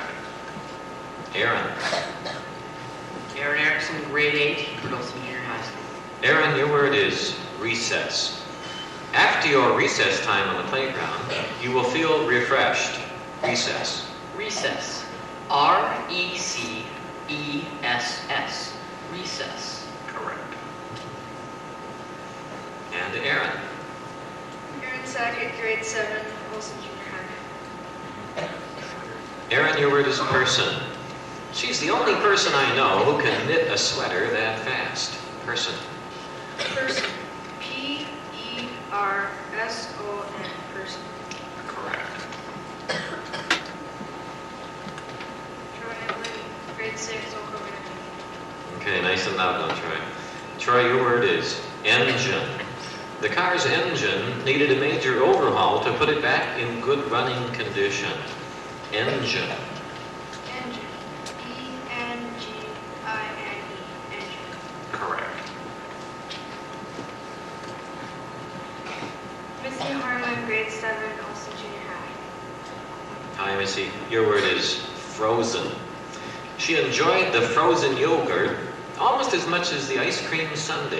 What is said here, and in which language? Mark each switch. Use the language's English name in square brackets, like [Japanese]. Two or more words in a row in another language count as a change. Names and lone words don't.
[English] Aaron. Aaron Erickson, grade 8, Wilson Junior High. Aaron, your word is recess. After your recess time on the playground, you will feel refreshed. Recess. Recess. R-E-C-E-S-S. Recess. Correct. And Aaron. Aaron Sackett, grade 7, Olson Junior High. Aaron, your word is person. She's the only person I know who can knit a sweater that fast. Person. Person. P-E-R-S-O-N. Person. Correct. Troy Evelyn, grade 6, Oak Grove Intermediate. Okay, nice and loud now, Troy. Troy, your word is engine. The car's engine needed a major overhaul to put it back in good running condition. Engine. Engine. E-N-G-I-N-E. Engine. Correct. Missy Harlan, grade 7, Olson Junior High. Hi, Missy. Your word is frozen. She enjoyed the frozen yogurt almost as much as the ice cream sundae.